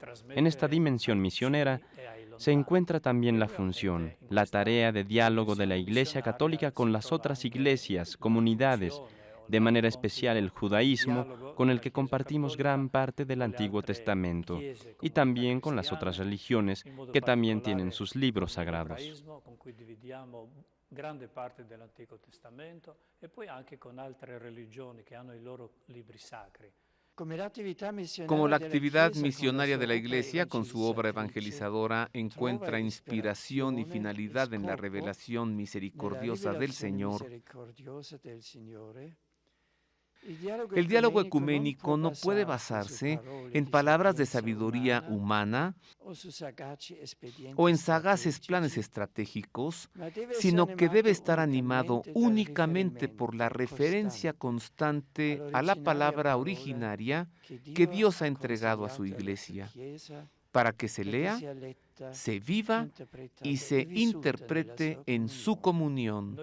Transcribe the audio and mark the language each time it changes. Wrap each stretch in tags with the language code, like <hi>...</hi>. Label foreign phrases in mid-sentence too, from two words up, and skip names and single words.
<es>En esta dimensión misionera se encuentra también la función, la tarea de diálogo de la Iglesia Católica con las otras iglesias, comunidades, de manera especial el judaísmo, con el que compartimos gran parte del Antiguo Testamento, y también con las otras religiones que también tienen sus libros sagrados.</es> <it>Grande parte del Antiguo Testamento e poi anche con altre religioni che hanno i loro libri sacri.</it> <es>Como la actividad misionaria de la Iglesia, con su obra evangelizadora, encuentra inspiración y finalidad en la revelación misericordiosa del Señor, el diálogo ecuménico no puede basarse en palabras de sabiduría humana o en sagaces planes estratégicos, sino que debe estar animado únicamente por la referencia constante a la palabra originaria que Dios ha entregado a su Iglesia, para que se lea, se viva y se interprete en su comunión.</es>